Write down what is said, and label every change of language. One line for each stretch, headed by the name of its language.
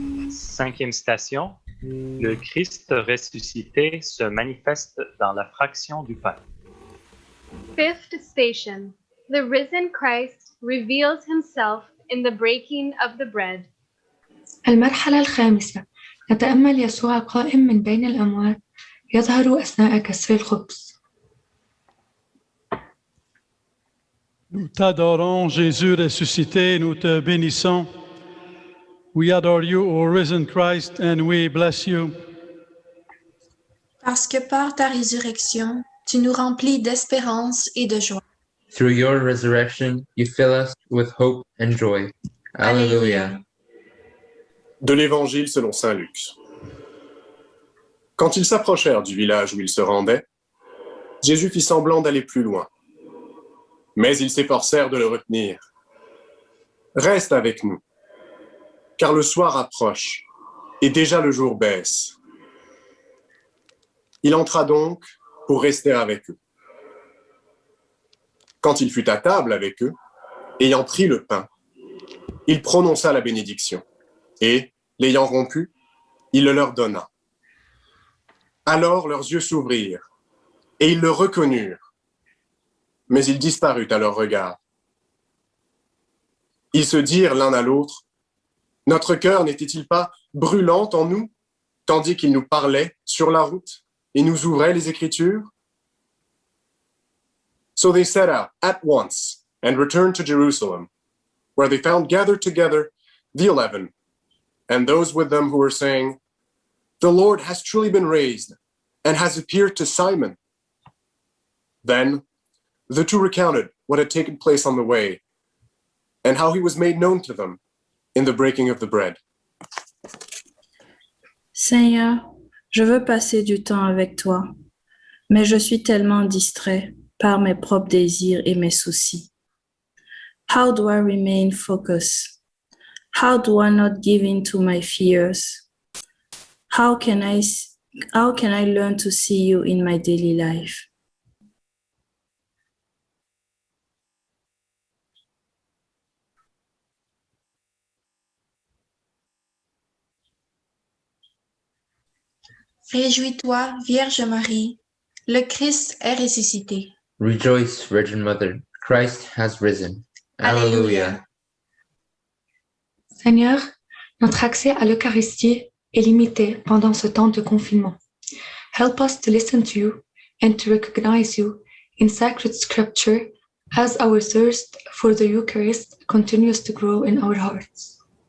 French: Cinquième station, le Christ ressuscité se manifeste dans la fraction du pain.
English: Fifth station, the risen Christ reveals himself in the breaking of the bread.
Arabic: المرحلة الخامسة، نتأمل يسوع قائم من بين الأموات يظهر أثناء كسر الخبز.
French: Nous t'adorons, Jésus ressuscité, nous te bénissons.
English: We adore you, O risen Christ, and we bless you.
French: Parce que par ta résurrection, tu nous remplis d'espérance et de joie.
English: Through your resurrection, you fill us with hope and joy.
Latin: Alleluia.
French: De l'Évangile selon saint Luc. Quand ils s'approchèrent du village où ils se rendaient, Jésus fit semblant d'aller plus loin. Mais ils s'efforcèrent de le retenir. « Reste avec nous, car le soir approche, et déjà le jour baisse. » Il entra donc pour rester avec eux. Quand il fut à table avec eux, ayant pris le pain, il prononça la bénédiction, et, l'ayant rompu, il le leur donna. Alors leurs yeux s'ouvrirent, et ils le reconnurent, mais il disparut à leur regard. Ils se dirent l'un à l'autre, « Notre cœur n'était-il pas brûlant en nous, tandis qu'il nous parlait sur la route et nous ouvrait les Écritures?
English: So they set out at once and returned to Jerusalem, where they found gathered together the 11, and those with them who were saying, "The Lord has truly been raised and has appeared to Simon." Then the two recounted what had taken place on the way and how he was made known to them in the breaking of the bread.
French: Seigneur, je veux passer du temps avec toi, mais je suis tellement distrait par mes propres désirs et mes soucis.
English: How do I remain focused? How do I not give in to my fears? How can I learn to see you in my daily life?
French: Réjouis-toi, Vierge Marie, le Christ est ressuscité.
English: Rejoice, Virgin Mother, Christ has risen. Alleluia.
French: Seigneur, notre accès à l'Eucharistie est limité pendant ce temps de confinement.
English: Help us to listen to you and to recognize you in sacred scripture as our thirst for the Eucharist continues to grow in our hearts.